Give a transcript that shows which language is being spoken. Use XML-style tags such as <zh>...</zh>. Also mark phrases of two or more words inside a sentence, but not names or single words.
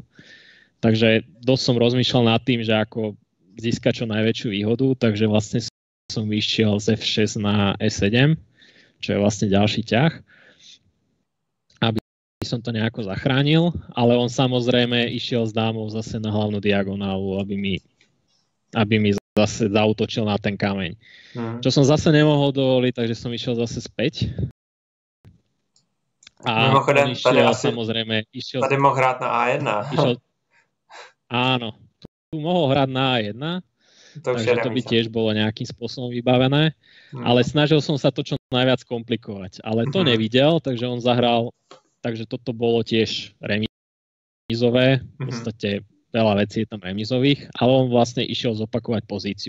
<sk>Takže dosť som rozmýšľal nad tým, že ako získať čo najväčšiu výhodu, takže vlastne som vyšiel z F6 na E7, čo je vlastne ďalší ťah, aby som to nejako zachránil, ale on samozrejme išiel s dámou zase na hlavnú diagonálu, aby mi zase zaútočil na ten kameň. Čo som zase nemohol dovoliť, takže som išiel zase späť.</sk> <cs>A mimochodem, tady mohl hrát na A1.</cs> <sk>Áno, tu mohol hrať na A1, takže to by tiež bolo nejakým spôsobom vybavené, ale snažil som sa to čo najviac komplikovať, ale to nevidel, takže on zahral, takže toto bolo tiež remízové, v podstate veľa vecí je tam remízových, ale on vlastne išiel zopakovať pozíciu.</sk>